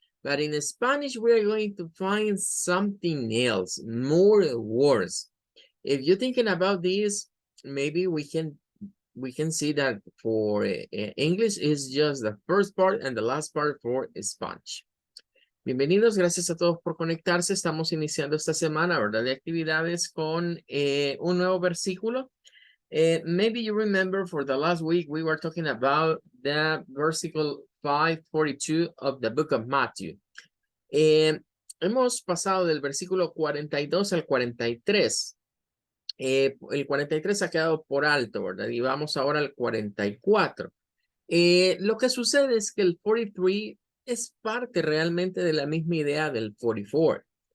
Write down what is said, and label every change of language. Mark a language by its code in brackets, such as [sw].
[en] But in Spanish, we are going to find something else, more words. If you're thinking about this, maybe we can see that for English is just the first part and the last part for Spanish. [es] Bienvenidos, gracias a todos por conectarse. Estamos iniciando esta semana, ¿verdad? De actividades con un nuevo versículo. [en] Maybe you remember for the last week we were talking about the versicle 5:42 of the book of Matthew. [es] Hemos pasado del versículo 42 al 43. El 43 ha quedado por alto, ¿verdad? Y vamos ahora al 44. Lo que sucede es que el 43 es parte realmente de la misma idea del 44.